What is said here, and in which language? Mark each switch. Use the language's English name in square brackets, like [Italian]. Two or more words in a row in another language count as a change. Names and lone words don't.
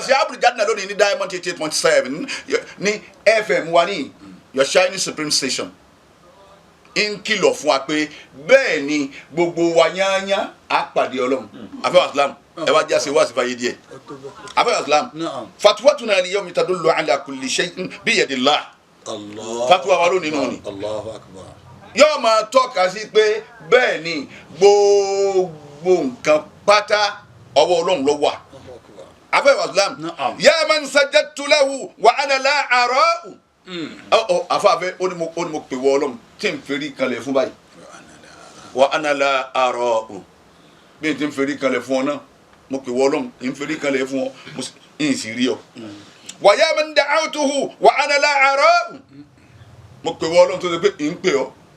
[Yoruba] Àṣẹ Àbúrò Jáde lónìí ní Diamond eighty eight point seven ní F M wa ní Your Shining Supreme Station. Ń kìlọ̀ fún wa pé bẹ́ẹ̀ ni gbogbo wa yányán á pàdé Ọlọ́run. Hmm. Àfáà Islam, ẹ wá já sí wá sí fàyè díẹ̀. Àfáà Islam, Naam. [Arabic] فتوانا اليوم تدل على كل شيء بيد الله. [Yoruba] Allah. Fatwa wa lónìí nù ni. [Arabic] الله أكبر. [Yoruba] Yóò máa tọ́ka sí pé bẹ́ẹ̀ ni gbogbo nǹkan pátá ọwọ́ Ọlọ́run ló wà. [Arabic] الله أكبر. Àfáà Islam, Naam. يا من سجدت له وأنا لا أراه. Hmm. [Yoruba] Ọ, ọ, àfáà fẹ́, ó ní mo, ó ní mo pè wọ Ọlọ́run, tí n ferí kanlẹ̀ fún báyìí. [Arabic] وأنا لا أراه. [Yoruba] Bí n ti ń ferí kanlẹ̀ fún ọ náà, mo pè wọ Ọlọ́run, n ferí kanlẹ̀ fún ọ, mo sì, n sì rí ọ. Hmm. [Arabic] ويا من دعوته وأنا لا أراه. [Yoruba] Mo pè wọ Ọlọ́run tó ṣe pé n pè ọ.